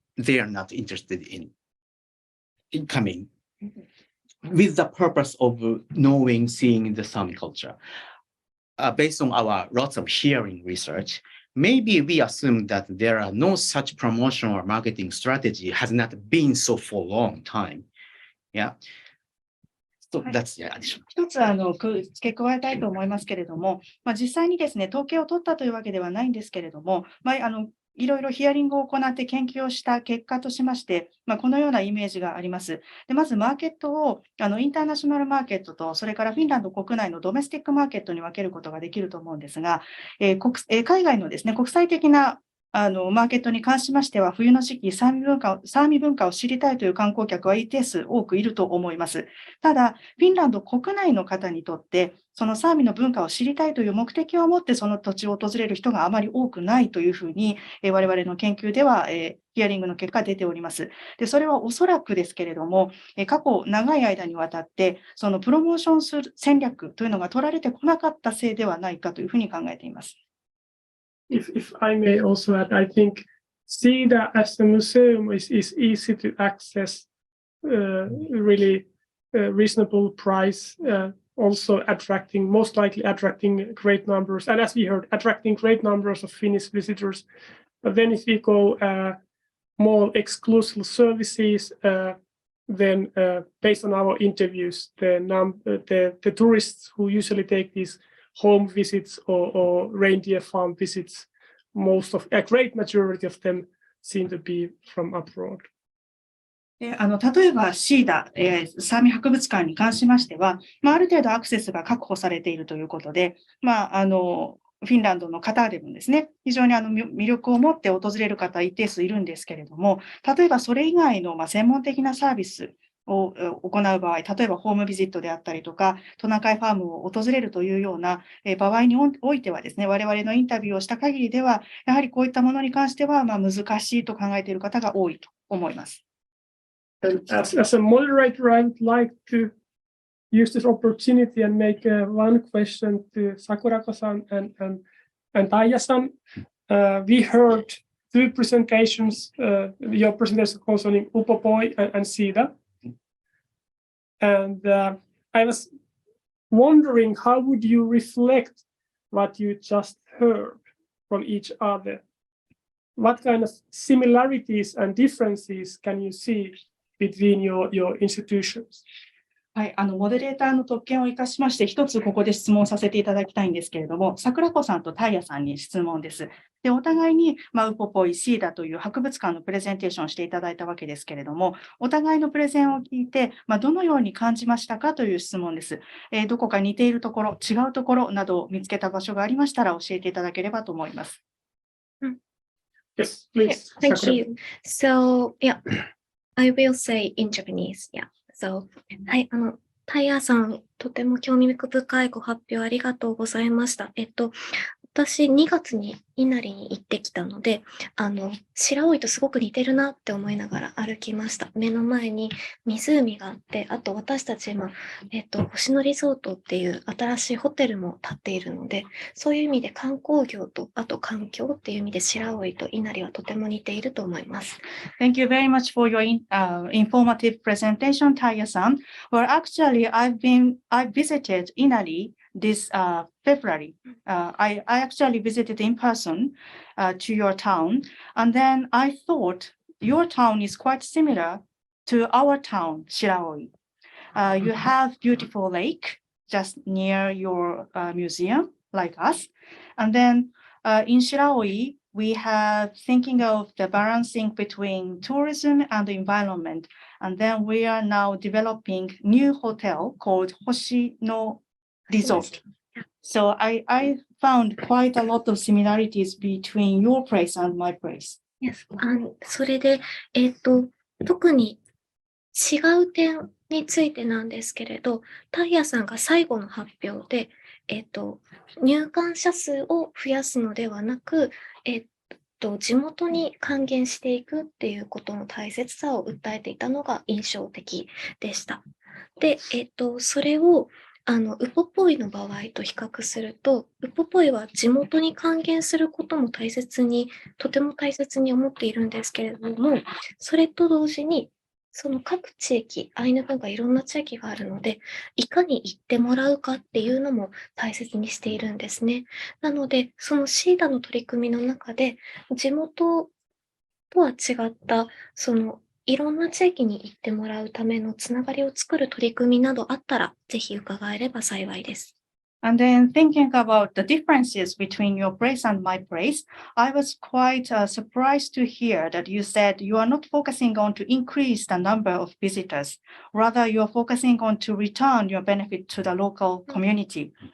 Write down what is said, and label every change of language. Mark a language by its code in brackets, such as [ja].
[en] they are not interested in coming with the purpose of knowing, seeing the Sami culture. Based on our lots of hearing research, maybe we assume that there are no such promotion or marketing strategy has not been so for a long time. Yeah. So that's the addition. [ja] 一つ付け加えたいと思いますけれども、実際にですね、統計を取ったというわけではないんですけれども、いろいろヒアリングを行って研究をした結果としまして、このようなイメージがあります。でまず、マーケットをインターナショナルマーケットと、それからフィンランド国内のドメスティックマーケットに分けることができると思うんですが、海外のですね、国際的なマーケットに関しましては、冬の時期、サーミ文化を知りたいという観光客は一定数多くいると思います。ただ、フィンランド国内の方にとって、そのサーミの文化を知りたいという目的を持って、その土地を訪れる人があまり多くないというふうに、我々の研究では、ヒアリングの結果出ております。で、それはおそらくですけれども、過去長い間にわたって、そのプロモーションする戦略というのが取られてこなかったせいではないかというふうに考えています。 [en] If I may also add, I think SIDA as a museum is easy to access, really reasonable price, also most likely attracting great numbers, and as we heard, attracting great numbers of Finnish visitors. But then if we go more exclusive services, then based on our interviews, the tourists who usually take these home visits or reindeer farm visits, a great majority of them seem to be from abroad. [ja] 例えばシーダ、サーミ博物館に関しましては、ある程度アクセスが確保されているということで、フィンランドの方でもですね、非常に魅力を持って訪れる方一定数いるんですけれども、例えばそれ以外の専門的なサービスを行う場合、例えばホームビジットであったりとか、トナカイファームを訪れるというような場合においてはですね、我々のインタビューをした限りでは、やはりこういったものに関しては難しいと考えている方が多いと思います。 [en] And as a moderator, I would like to use this opportunity and make one question to Sakurako-san and Taija-san. We heard two presentations, your presentation concerning Upopoi and SIDA. And I was wondering, how would you reflect what you just heard from each other? What kind of similarities and differences can you see between your institutions? [ja] はい、モデレーターの特権を生かしまして、一つここで質問させていただきたいんですけれども、桜子さんとタイヤさんに質問です。で、お互いに、ウポポイ、シーダという博物館のプレゼンテーションをしていただいたわけですけれども、お互いのプレゼンを聞いて、どのように感じましたかという質問です。どこか似ているところ、違うところなどを見つけた場所がありましたら教えていただければと思います。 [en] Yes, please. Thank you. So, yeah, I will say in Japanese. Yeah. [ja] So, はい、タイヤさん、とても興味深いご発表ありがとうございました。私、2月に稲荷に行ってきたので、白老とすごく似てるなって思いながら歩きました。目の前に湖があって、あと私たち今、星野リゾートっていう新しいホテルも建っているので、そういう意味で観光業と、あと環境っていう意味で白老と稲荷はとても似ていると思います。 [en] Thank you very much for your informative presentation, Taija-san. Well, actually, I visited Inari this February. I actually visited in person to your town, and then I thought your town is quite similar to our town, Shiraoi. You have beautiful lake just near your museum, like us, and then in Shiraoi, we have thinking of the balancing between tourism and the environment, and then we are now developing new hotel called Hoshino Resort. So I found quite a lot of similarities between your place and my place. Yes. [ja] それで、特に違う点についてなんですけれど、タイヤさんが最後の発表で、入館者数を増やすのではなく、地元に還元していくっていうことの大切さを訴えていたのが印象的でした。で、それをウポポイの場合と比較すると、ウポポイは地元に還元することもとても大切に思っているんですけれども、それと同時に、その各地域、アイヌ文化いろんな地域があるので、いかに行ってもらうかっていうのも大切にしているんですね。なので、そのシーダの取り組みの中で、地元とは違った、いろんな地域に行ってもらうためのつながりを作る取り組みなどあったら、ぜひ伺えれば幸いです。 [en] And then thinking about the differences between your place and my place, I was quite surprised to hear that you said you are not focusing on to increase the number of visitors. Rather, you are focusing on to return your benefit to the local community.